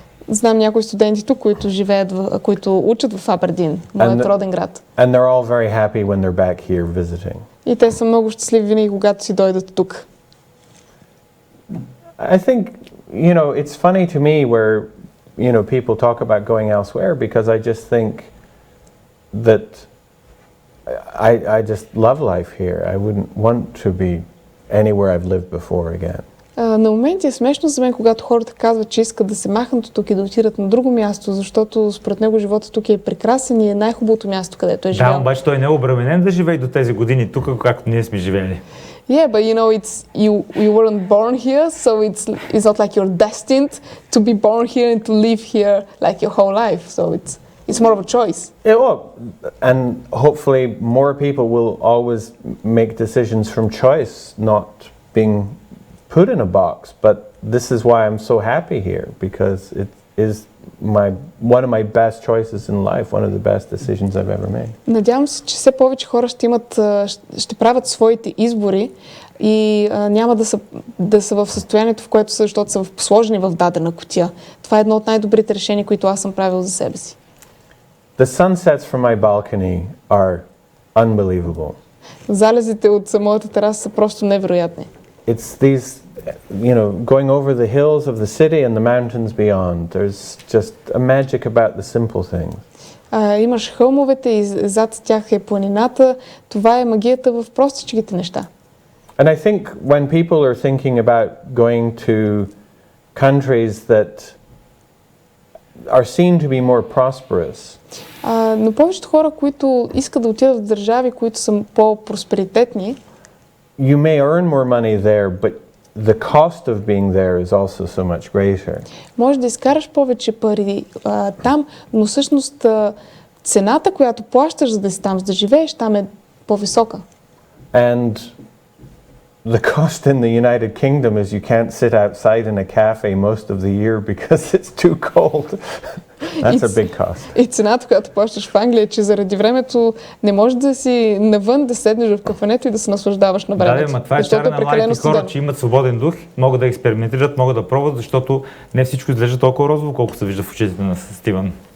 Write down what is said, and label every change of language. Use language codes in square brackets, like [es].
[bg] Знам някои студенти тук, които живеят, които учат в Абърдийн, моят роден град. [en] And they're all very happy when they're back here visiting. [bg] И те са много щастливи винаги, когато си дойдат тук. [en] I think, it's funny to me where, people talk about going elsewhere because I just think that I just love life here. I wouldn't want to be anywhere I've lived before again. [bg] На моменти е смешно за мен, когато хората казват, че искат да се махнат от тук и да отидат на друго място, защото според него живота тук е прекрасен и е най-хубавото място, където е живял. Да, обаче той не е обременен да живее до тези години тук, както ние сме живели. [en] Yeah, but you weren't born here, so it's not like you're destined to be born here and to live here like your whole life. So it's more of a choice. Yeah, well, and hopefully more people will always make decisions from choice, not being put in a box. But this is why I'm so happy here, because it is one of my best choices in life, one of the best decisions I've ever made. [bg] Надявам се, че все повече хора ще правят своите избори и няма да са в състоянието, в което са, защото са сложени в дадена кутия. Това е едно от най-добрите решения, които аз съм правил за себе си. [en] The sunsets from my balcony are unbelievable. [bg] Залезите от моята тераса са просто невероятни. [en] It's these, going over the hills of the city and the mountains beyond. There's just a magic about the simple things. [bg] Имаш хълмовете и зад тях е планината. Това е магията в простичките неща. [en] And I think when people are thinking about going to countries that are seen to be more prosperous. [bg] Но повечето хора, които искат да отидат в държави, които са по-просперитетни, [en] you may earn more money there, but the cost of being there is also so much greater. [bg] Може да изкараш повече пари там, но всъщност цената, която плащаш за да си там, за да живееш, там е по-висока. [en] And the cost in the United Kingdom is you can't sit outside in a cafe most of the year because it's too cold. That's a big cost. [bg] И цената, която плащаш в Англия, е, че заради времето не можеш да си навън, да седнеш в кафенето и да се наслаждаваш на времето. Да, това е чара на младите хора, че имат свободен дух, могат да експериментират, могат да пробват, защото не всичко изглежда толкова розово, колкото се вижда в очите на Стивън.